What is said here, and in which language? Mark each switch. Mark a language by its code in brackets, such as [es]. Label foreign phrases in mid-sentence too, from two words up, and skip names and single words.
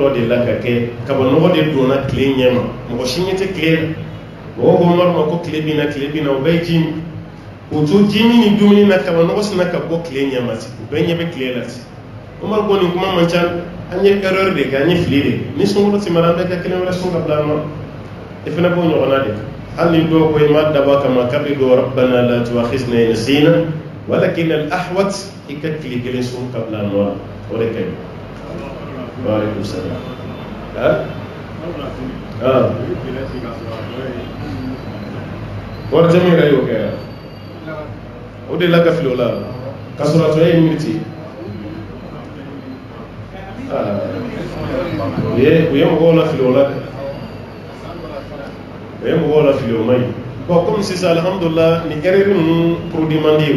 [bm] dɔ de la ka kɛ kaba nɔgɔ de donna tile ɲɛ ma mɔgɔ si ɲɛ tɛ tile la mɔgɔ ko Omar ma ko tile bina o bɛɛ ye ji min o to ji min ni dumuni na kaba nɔgɔ sina ka bɔ tile ɲɛ ma ten o bɛɛ ɲɛ bɛ tile la ten Omar ko nin kuma man ca an ye erreur de kɛ an ye fili de ni sunkalo tɛmɛra an bɛɛ ka kelen wɛrɛ sun ka bila nɔ i fana b'o ɲɔgɔnna de hali ni dɔw ko i ma dabɔ a kama k'a bɛ don [ar] ربنا لا تؤاخذنا إن نسينا ولكن الأحوط [bm] i ka tile kelen sun ka bila nɔ o de ka ɲi [ar] وعليكم السلام [bm] wari jami yɛrɛ y'o kɛ o de la ka fili o la ka sɔrɔ a tɔ ye miniti u ye mɔgɔw la fili o la dɛ o ye mɔgɔw la fili o man ɲi [fr] bon comme [bm] sisan alhamdulillah ni erreur ninnu produit man di o